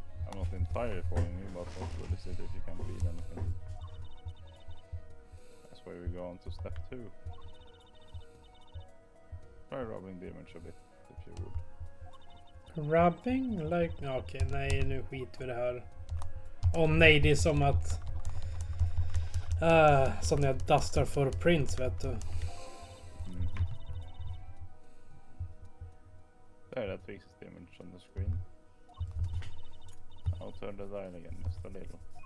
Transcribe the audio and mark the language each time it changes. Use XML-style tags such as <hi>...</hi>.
<en>I'm not entirely following you, but what is it if you can't read anything? That's why we go on to step 2. Try rubbing the image a bit, if you would. Rubbing? Like...</en> <sv>Okej, nej, nu skiter vi det här. Åh nej, det är som att... som när jag dustar för prints, vet du.</sv> <en>Okay, that fixes the image on the screen. I'll turn the dial again just a little.</en>